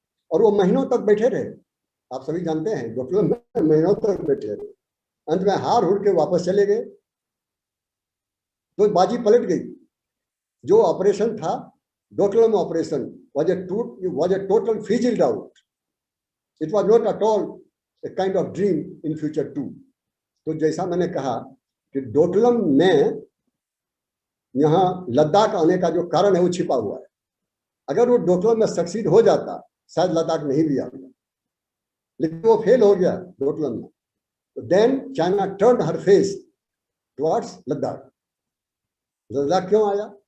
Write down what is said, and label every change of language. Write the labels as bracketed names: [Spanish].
[Hindi] और वो महीनों तक बैठे रहे, आप सभी जानते हैं, डोकलाम में महीनों तक बैठे रहे। अंत में हार हुड़ के वापस चले गए, तो बाजी पलट गई। जो ऑपरेशन था Doklam operation [English] was a total fizzled out. It was not at all a kind of dream in future too. [Hindi] तो जैसा मैंने कहा कि डोकलाम में यहाँ लद्दाख आने का जो कारण है वो छिपा हुआ है। अगर वो डोकलाम में सक्सीड हो जाता, शायद लद्दाख नहीं भी आता, लेकिन वो फेल हो गया डोकलाम में। [English] तो then China turn her face towards Ladakh. [Hindi] Ladakh क्यों आया?